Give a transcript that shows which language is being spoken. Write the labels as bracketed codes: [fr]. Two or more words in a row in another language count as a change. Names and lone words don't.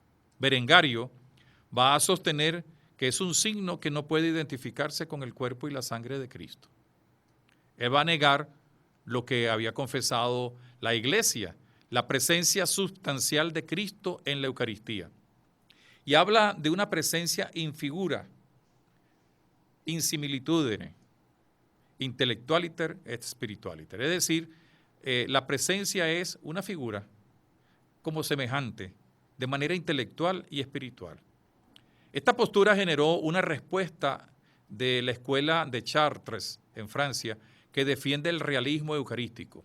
[es] Berengario va a sostener que es un signo que no puede identificarse con el cuerpo y la sangre de Cristo. Él va a negar lo que había confesado la Iglesia, la presencia sustancial de Cristo en la Eucaristía. Y habla de una presencia [la] in figura, in similitudine, intellectualiter et spiritualiter. [es] Es decir, la presencia es una figura como semejante, de manera intelectual y espiritual. Esta postura generó una respuesta de la escuela de Chartres en Francia que defiende el realismo eucarístico.